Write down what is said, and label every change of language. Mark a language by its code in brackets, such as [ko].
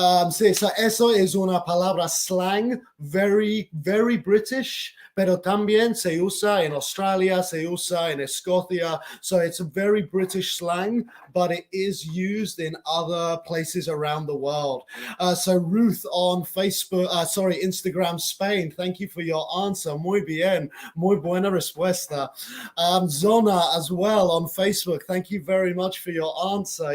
[es] Sí, so eso es una palabra slang, [en] very, very British, [es] pero también se usa en Australia, se usa en Escocia. [en] So it's a very British slang, but it is used in other places around the world. So Ruth on Facebook, Instagram Spain, thank you for your answer. [es] Muy bien, muy buena respuesta. [en] Zona as well on Facebook, thank you very much for your answer.